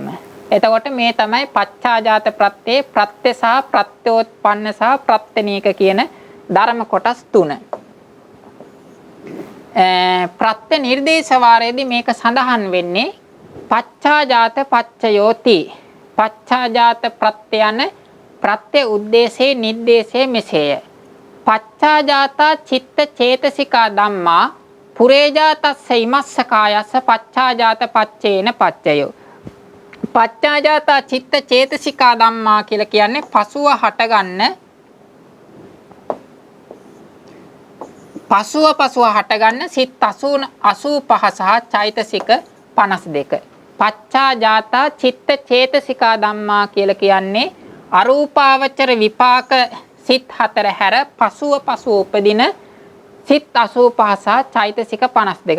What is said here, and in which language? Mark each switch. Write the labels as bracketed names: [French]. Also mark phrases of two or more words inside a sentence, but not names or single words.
[Sinhala] එතකොට මේ තමයි පච්චාජාත ප්‍රත්‍යේ ප්‍රත්‍ය සහ ප්‍රත්‍යෝත්පන්න සහ ප්‍රත්‍යනීක කියන ධර්ම කොටස් තුන. ප්‍රත්‍ය නිර්දේශ වාරයේදී මේක සඳහන් වෙන්නේ [Pali] පච්චාජාත පච්චයෝති. [Sinhala] පච්චාජාත ප්‍රත්‍යයන ප්‍රත්‍ය උද්දේශේ නිर्देशේ මෙසේය. [Pali] පච්චාජාතා චිත්ත චේතසිකා ධම්මා පුරේජාතස්ස ඉමස්ස කායස්ස පච්චාජාත පච්චේන පච්චයෝ. පච්චාජාතා චිත්ත චේතසිකා ධම්මා [Sinhala] කියලා කියන්නේ පසුව හටගන්න සිත් 85 සහ චෛතසික 52. [Pali] පච්චාජාතා චිත්ත චේතසිකා ධම්මා [Sinhala] කියලා කියන්නේ අරූපාවචර විපාක සිත් 4 හැර පසුව උපදින සිත් 85 සහ චෛතසික 52.